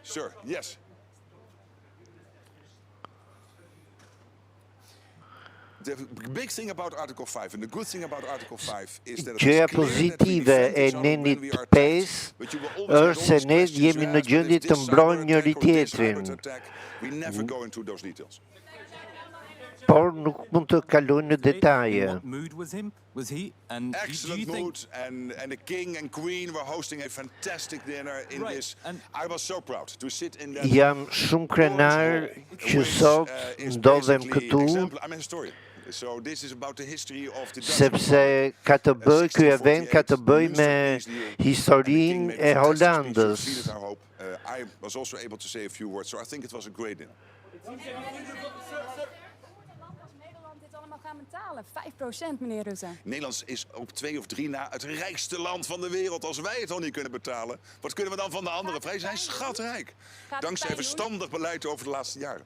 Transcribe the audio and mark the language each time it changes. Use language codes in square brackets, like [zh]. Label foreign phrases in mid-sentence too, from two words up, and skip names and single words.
[sq] Gjëja pozitive e nenit 5 është se ne jemi në gjendje të mbrojmë njëri tjetrin. Por nuk mund të kalojnë në detaje. [en] Excellent mood, and the king and queen were hosting a fantastic dinner in this. I was so proud to sit in that. [sq] Jam shumë krenar që sot ndodhem këtu. Sepse ka të bëj, ky event ka të bëj me historinë e Holandës. [en] I was also able to say a few words, so I think it was a great dinner. [nl] Betalen, 5%, meneer Rutte. Nederland is op 2 of 3 na het rijkste land van de wereld. Als wij het al niet kunnen betalen, wat kunnen we dan van de anderen? Wij zijn schatrijk. Dankzij verstandig beleid over de laatste jaren.